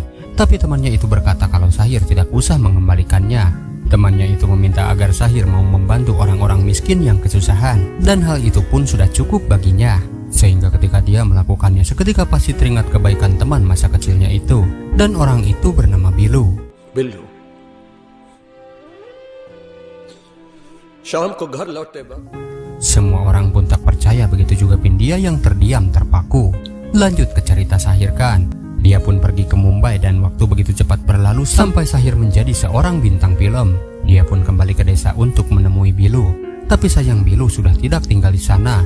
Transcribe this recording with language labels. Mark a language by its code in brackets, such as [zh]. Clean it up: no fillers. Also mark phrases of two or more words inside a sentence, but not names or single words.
[id] Tapi temannya itu berkata kalau Sahir tidak usah mengembalikannya. Temannya itu meminta agar Sahir mau membantu orang-orang miskin yang kesusahan. Dan hal itu pun sudah cukup baginya. Sehingga ketika dia melakukannya seketika pasti teringat kebaikan teman masa kecilnya itu. Dan orang itu bernama Bilu. [hi] बिल्लू शाम को घर लौटते वक्त [id] Semua orang pun tak percaya, begitu juga Bindia yang terdiam terpaku. Lanjut ke cerita Sahir kan. Dia pun pergi ke Mumbai dan waktu begitu cepat berlalu sampai Sahir menjadi seorang bintang film. Dia pun kembali ke desa untuk menemui Bilu. Tapi sayang Bilu sudah tidak tinggal di sana.